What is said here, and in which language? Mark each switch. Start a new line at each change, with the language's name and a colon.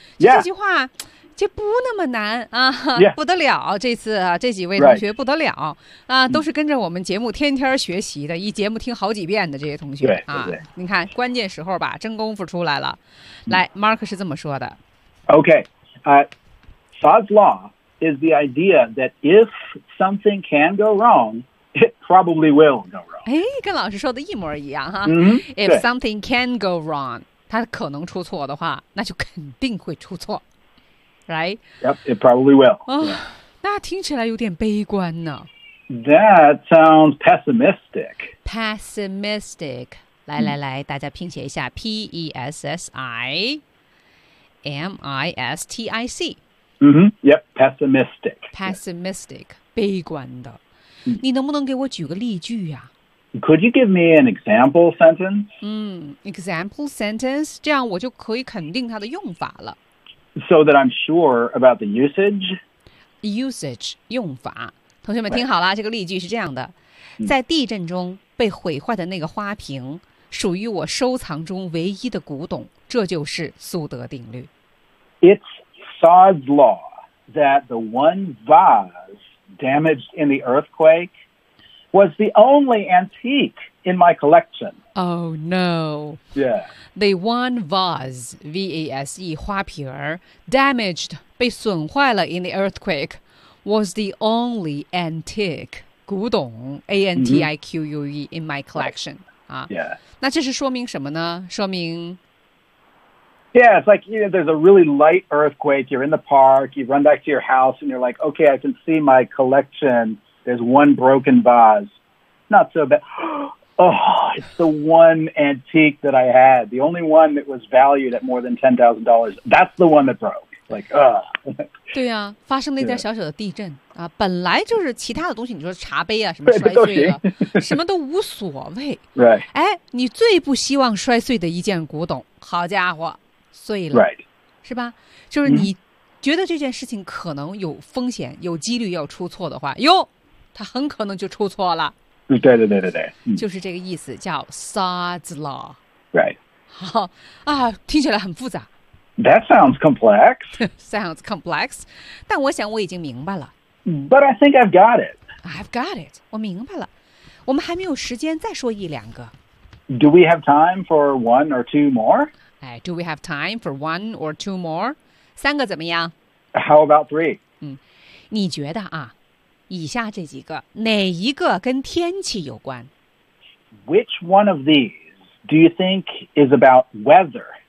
Chinese: yeah. 这句话这不那么难啊，
English: yeah.
Chinese: 不得了这次、啊、这几位同学不得了、
English: right.
Chinese: 啊，都是跟着我们节目天天学习的一节目听好几遍的这些同学对啊对对，你看关键时候吧真功夫出来了、嗯、来 Mark 是这么说的
English: OK Fudd's Law is the idea that if something can go wrong, it probably will go wrong.
Chinese: 哎，跟老师说的一模一样哈。嗯、mm-hmm.
English: If something can go wrong,
Chinese: 它可能出错的话，那就肯定会出错 ，right?
English: Yep, it probably will.
Chinese: 啊、哦，那听起来有点悲观呢。
English: That sounds pessimistic. Pessimistic.
Chinese: 来来来，大家拼写一下
English: ，P E S S I M I S T I C。 Mm-hmm. Yep, pessimistic. Pessimistic,、yeah.
Chinese: 悲观的。你能不能给我举个例句呀、啊、
English: ？Could you give me an example sentence?
Chinese: 嗯 ，
English: example sentence，
Chinese: 这样我就可以肯定它的用法了。
English: So that I'm sure about the usage.
Chinese: Usage 用法，同学们听好了、这个例句是这样的，在地震中被毁坏的那个花瓶属于我收藏中唯一的古董，这就是苏德定律。
English: It's Saud's law that the one vase damaged in the earthquake was the only antique in my collection. Oh no. Yeah. The one vase, V-A-S-E,
Chinese: 花瓶儿
English: damaged,
Chinese: 被损坏了
English: in the earthquake, was the only antique, 古董 A-N-T-I-Q-U-E, in my collection. Yeah.
Chinese: 那这是说明什么呢？说明
English: Yeah, it's like, you know, there's a really light earthquake, you're in the park, you run back to your house, and you're like, okay, I can see my collection, there's one broken vase. Not so bad. Oh, it's the one antique that I had, the only one that was valued at more than $10,000. That's the one that broke. Like, ugh.
Chinese: 对啊，发生了一点小小的地震啊，本来就是其他的东西，你说茶杯啊，什么摔碎了，什么都无所谓。
English: Right.
Chinese: 哎，你最不希望摔碎的一件古董，好家伙，碎了。
English: Right.
Chinese: 是吧？就是你觉得这件事情可能有风险，有几率要出错的话，哟，它很可能就出错了。对，就是这个意思，叫 Saud's law.
English: Right.
Chinese: 好啊，听起来很复杂。
English: That sounds complex. Sounds complex.
Chinese: 但我想我已经明白了。
English: But I think I've got it. I've got it.
Chinese: 我明白了。我们还没有时间再说一两个。
English: Do we have time for one or two more? Do we have time for one or two more?
Chinese: 三个怎么样？
English: How about three?
Chinese: 你觉得啊？以下这几个，哪一个跟天气有关？
English: Which one of these do you think is about weather?